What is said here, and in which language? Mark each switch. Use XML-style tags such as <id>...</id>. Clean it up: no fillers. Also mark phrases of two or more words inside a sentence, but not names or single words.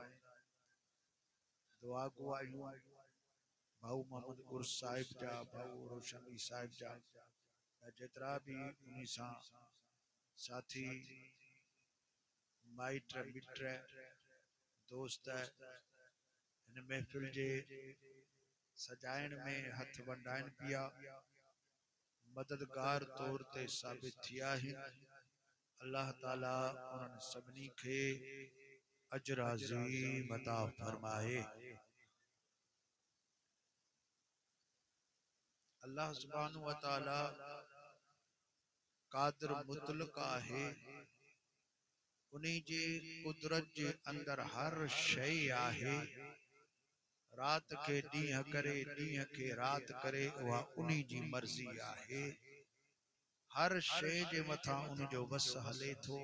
<sd>दुआ गो आहियूं भाऊ मोहम्मद उर्स साहिब जा भाऊ रोशन अली साहिब जा जेतरा भी उन्हीं सां साथी माइट मिट दोस्त इन महफिल जे सजाइण में हथ वंडाइन पिया मददगार तौर ते साबित थिया आहिनि। अल्लाह ताला उन्हनि सभिनी खे अजर अज़ीम अता फरमाए।</sd> <ar>الله سبحانه وتعالى</ar> <sd>कादिर मुतलक आहे। उन्हीं जे कुदरत जे अंदर हर शय आहे। रात के ॾींहं करे ॾींहं के रात करे उहा उन्हीं जी मर्ज़ी आहे। हर शय जे मथां उन जो वस हले थो।</sd>